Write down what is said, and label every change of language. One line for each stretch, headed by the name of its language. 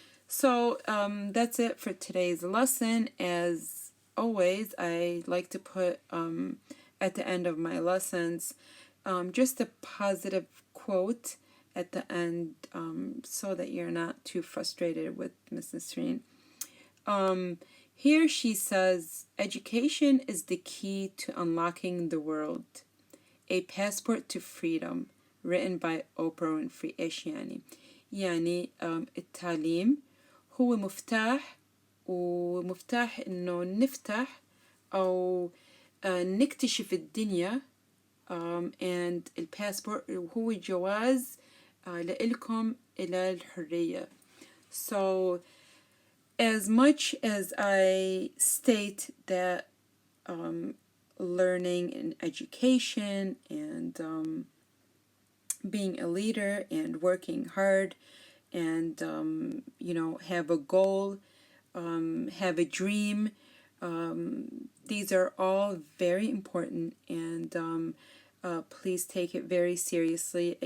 English: So that's it for today's lesson. As always, I like to put at the end of my lessons just a positive quote at the end, so that you're not too frustrated with Miss Nasreen. Here she says, education is the key to unlocking the world. A passport to freedom, written by Oprah Winfrey.
Arabic: إيش يعني؟ يعني التعليم هو مفتاح، ومفتاح إنه نفتح أو نكتشف الدنيا. and الباسبورت هو جواز لإلكم إلى الحرية.
English: So as much as I state that learning and education and being a leader and working hard and have a goal, have a dream, these are all very important, and please take it very seriously.